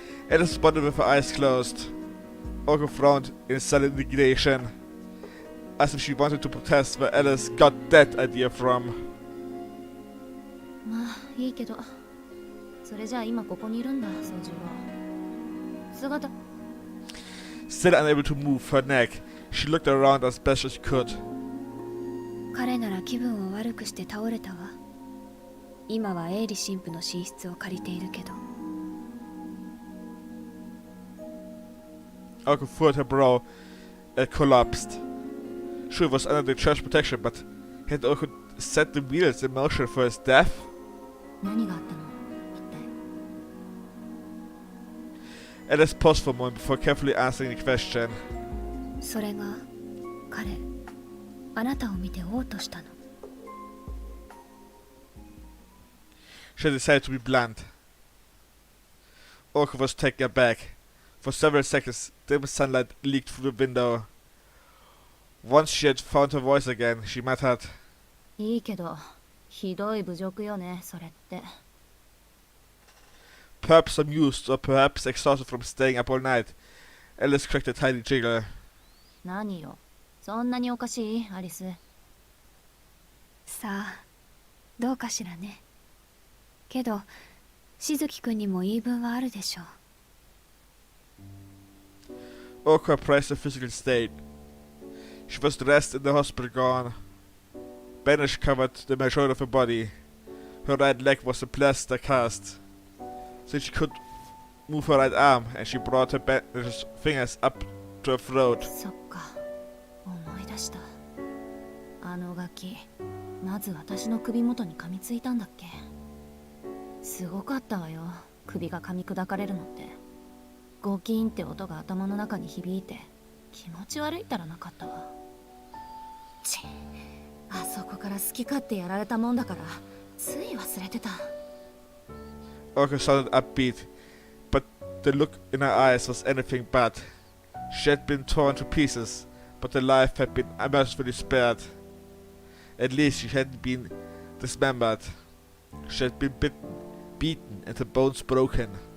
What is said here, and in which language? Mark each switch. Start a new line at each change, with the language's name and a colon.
English: Alice responded with her eyes closed. Orko frowned in silent indignation, as if she wanted to protest where Alice got that idea from.
Japanese: まあいいけど、それじゃあ今ここにいるんだ、宗十郎。姿。
English: Still unable to move her neck, she looked around as best as she could.
Japanese: 彼なら気分を悪くして倒れたわ。今はエイリ神父の寝室を借りているけど。
English: Orko furrowed her brow and collapsed. Sure, it was under the church protection, but had Orko set the wheels in motion for his death?
Japanese: 何があったの？一体。
English: Alice paused for a moment before carefully answering the question.
Japanese: それが彼、あなたを見て嘔吐したの。
English: She decided to be blunt. Orko was taken aback. For several seconds, dim sunlight leaked through the window. Once she had found her voice again, she muttered.
Japanese: いいけど、ひどい侮辱よね、それって。
English: Perhaps amused or perhaps exhausted from staying up all night, Alice cracked a tiny giggle.
Japanese: 何よ、そんなにおかしい、アリス。さあ、どうかしらね。けど、しずきくんにも言い分はあるでしょう。
English: Orko appraised her physical state. She was dressed in the hospital gown. Bandage covered the majority of her body. Her right leg was a plaster cast, so she could move her right arm, and she brought her bandaged fingers up to her throat.
Japanese: そっか、思い出した。あのガキ、まず私の首元に噛みついたんだっけ。すごかったわよ、首が噛み砕かれるのって。ゴキーンって音が頭の中に響いて、気持ち悪いったらなかったわ。ち、あそこから好き勝手やられたもんだから、つい忘れてた。
English: Orko sounded upbeat, but the look in her eyes was anything but. She had been torn to pieces, but her life had been mercifully spared. At least she hadn't been dismembered. She had been beaten and her bones broken.